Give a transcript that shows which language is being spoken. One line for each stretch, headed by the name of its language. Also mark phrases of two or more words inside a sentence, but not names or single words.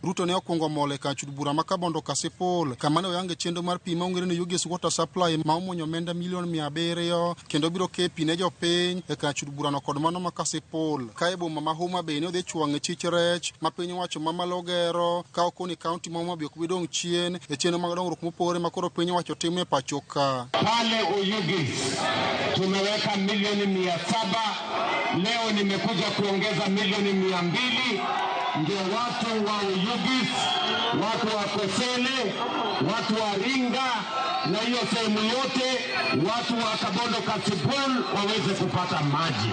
Luo (Kenya and Tanzania): Ruto ne okwongo mole ka chud bura ma Kabondo Kasipul kama ne oyange chenro mar pi ma ong'ere ni Oyugis Water Supply ma omuonyo omenda milion 700 kendo biro ke pi ne jopiny e ka chud bura no kod mano ma Kasipul. Ka e boma ma Homa Bay ne odhi chwang'e chich rech ma piny owacho ma malo gero ka okoni county ma Homa Bay ok bi dong' chien e chenro mag dongruok mopogore makoro piny owacho timo e pachoka.
Swahili: Pale Oyugis tumeweka milioni 700, leo nimekuja kuongeza milioni 200 ndio watu wa Oyugis, watu wa Kosele, watu wa Ringa na hiyo sehemu yote, watu wa Kabondo Kasipul waweze kupata maji.